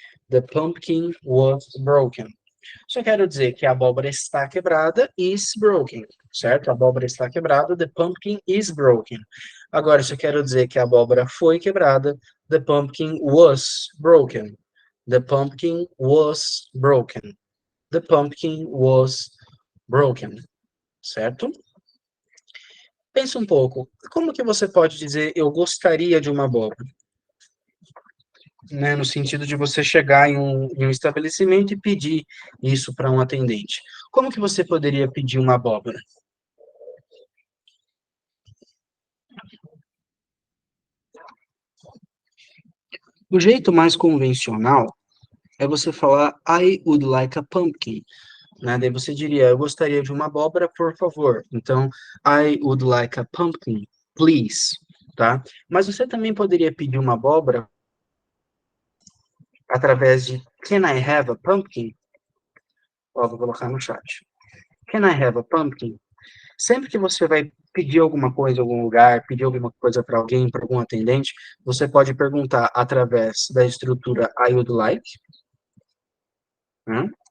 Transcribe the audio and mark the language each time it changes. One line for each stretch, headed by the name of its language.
English: The pumpkin was broken.
Portuguese: Só quero dizer que a abóbora está quebrada,
English: is broken,
Portuguese: certo? A abóbora está quebrada,
English: the pumpkin is broken.
Portuguese: Agora, se eu quero dizer que a abóbora foi quebrada,
English: the pumpkin was broken. The pumpkin was broken. The pumpkin was broken, certo?
Portuguese: Pensa um pouco, como que você pode dizer eu gostaria de uma abóbora? Né, no sentido de você chegar em um estabelecimento e pedir isso para um atendente. Como que você poderia pedir uma abóbora? O jeito mais convencional é você falar
English: I would like a pumpkin,
Portuguese: né? Daí você diria, eu gostaria de uma abóbora, por favor.
English: Então, I would like a pumpkin, please, tá?
Portuguese: Mas você também poderia pedir uma abóbora através de
English: Can I have a pumpkin?
Portuguese: Ó, vou colocar no chat.
English: Can I have a pumpkin?
Portuguese: Sempre que você vai pedir alguma coisa em algum lugar, pedir alguma coisa para alguém, para algum atendente, você pode perguntar através da estrutura I would like, né?